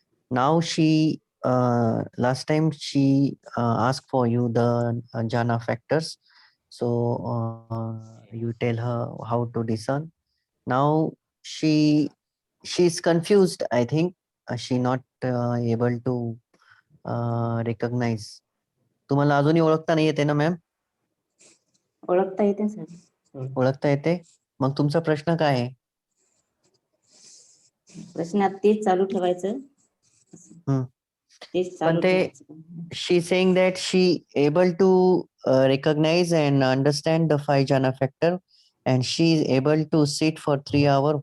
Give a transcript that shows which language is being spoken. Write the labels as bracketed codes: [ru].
[en] Now she last time she asked for you the jhana factors, so you tell her how to discern. Now she's confused, I think. She not able to recognize. [mr] तुम्हाला अजूनही ओळखता नाही येते ना ma'am? ओळखता येते sir. ओळखता येते. मग तुमचा प्रश्न काय आहे? प्रश्नात तेच चालू ठेवायचं. तेच पण चालू ते ठेवायचं. [en] she saying that she able to recognize and understand the 5 jhana factor and she is able to sit for 3 hours.